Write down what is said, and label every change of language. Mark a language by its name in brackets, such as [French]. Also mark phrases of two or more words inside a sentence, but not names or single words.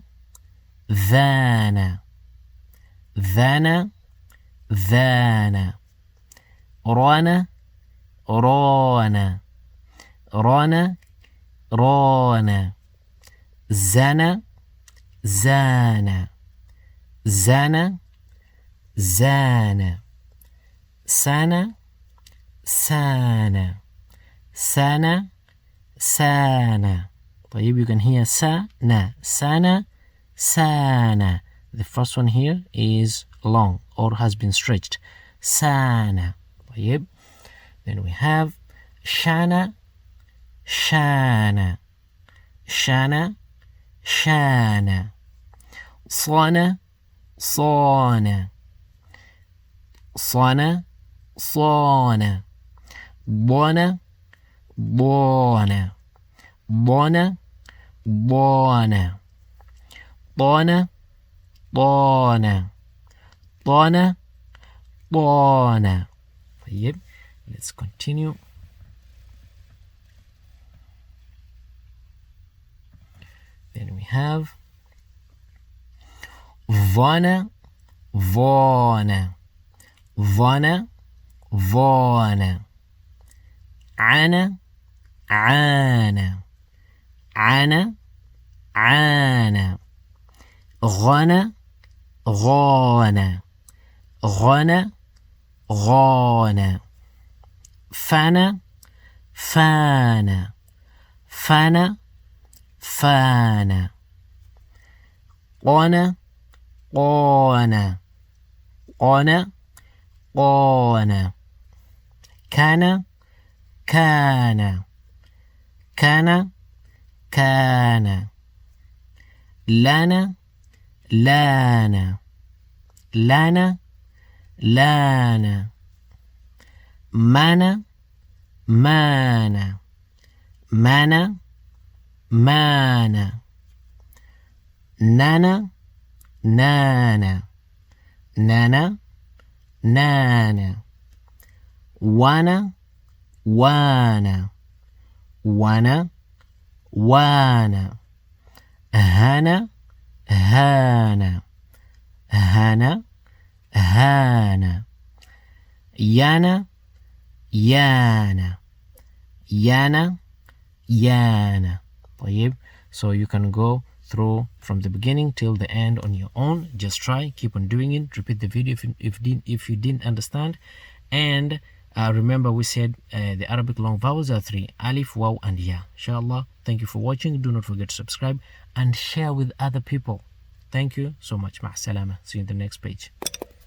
[Arabic] ذانا, ذانا, ذانا, رانا, رانا, رانا, رانا, زانا, زانا, زانا, زانا, سانا, سانا, سانا, سانا. طيب, [English] you can hear [Arabic] سانا, سانا, سانا. [English] The first one here is long or has been stretched. [Arabic] سانا. طيب. [English] Then we have [Arabic] شانا, شانا, شانا, شانا, صانا, صانا, صانا, صانا, ضانا, ضانا, ضانا, ضانا, طانا, طانا, طانا, طانا. [English] طيب, let's continue. Then we have ظانا, [Arabic] ظانا, ظانا, ظانا, عانى, عانى, عانى, عانى, غنى, غانى, غنى, غانى, فنى, فانى, فنى, فانى, قانى, قانى, قانى, قانى, كان, كان, كان, كان, لنا, لانا, لنا, لانا, مانا, مانا, مانا, مانا, نانا, نانا, نانا, نانا, وانا, وانا, وانا, وانا, هانا, هانا, هانا, هانا, يانا, يانا, يانا, يانا. طيب. [English] So you can go through from the beginning till the end on your own. Just try, keep on doing it, repeat the video if you didn't understand, and Remember we said the Arabic long vowels are 3: Alif, Waw and Ya. Inshallah, thank you for watching. Do not forget to subscribe and share with other people. Thank you so much. [Arabic] مع السلامة. [English] See you in the next page.